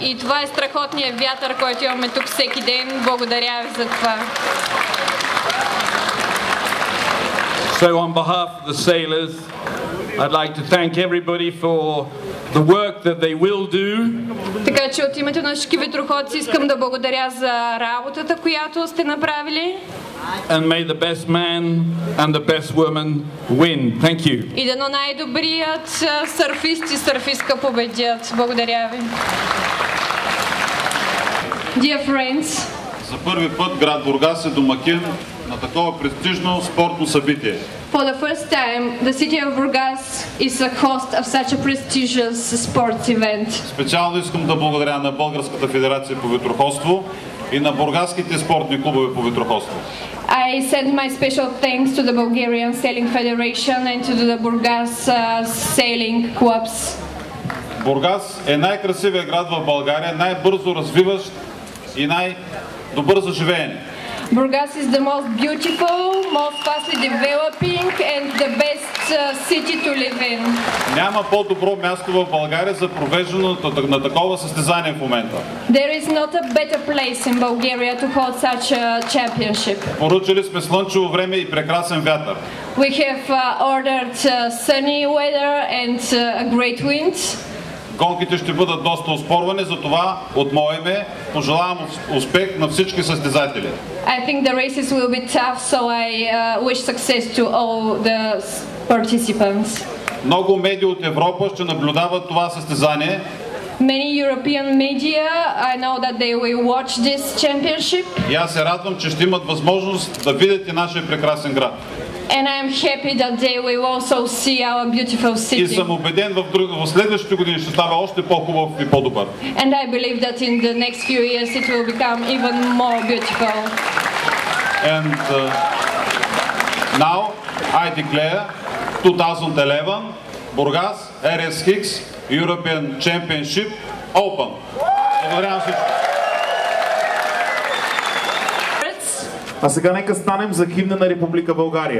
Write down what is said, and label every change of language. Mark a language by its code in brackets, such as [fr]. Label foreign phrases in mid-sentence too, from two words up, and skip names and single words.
[bg] И това е страхотният вятър, който имаме тук всеки ден. Благодаря ви за това. [en] So on behalf of the sailors, I'd like to thank everybody for the work that they will do. [bg] Така че от името на всички ветроходци искам да благодаря за работата, която сте направили. [en] And may the best man and the best woman win. Thank you. [bg] И дано най-добрият сърфист и сърфистка победят. Благодаря ви. [en] Dear friends, [bg] за първи път град Бургас е домакин на такова престижно спортно събитие. [en] For the first time, the city of Burgas is a host of such a prestigious sports event. [bg] Специално искам да благодаря на Българската федерация по ветроходство и на бургаските спортни клубове по ветроходство. [en] I send my special thanks to the Bulgarian Sailing Federation and to the Burgas Sailing Clubs. [bg] Бургас е най-красивият град в България, най-бързо развиващ и най-добър за живеене. [en] Burgas is the most beautiful, most fastly developing and the best city to live in. [bg] Няма по-добро място в България за провеждането на такова състезание в момента. [en] There is not a better place in Bulgaria to hold such a championship. [bg] Поръчали сме слънчево време и прекрасен вятър. [en] We have ordered sunny weather and a great wind. [bg] Гонките ще бъдат доста оспорвани, затова от мое име пожелавам успех на всички състезатели. [en] I think the races will be tough, so I wish success to all the participants. [bg] Много медии от Европа ще наблюдават това състезание. [en] Many European media, I know that they will watch this championship. [bg] И аз се радвам, че ще имат възможност да видят и нашия прекрасен град. [en] And I am happy that they will also see our beautiful city. [bg] И съм убеден в следващите години ще става още по-хубав и по-добър. [en] And I believe that in the next few years it will become even more beautiful. And now I declare 2011 Burgas RS Hicks European Championship Open. [bg] Благодаря на всички. А сега нека станем за химна на Република България.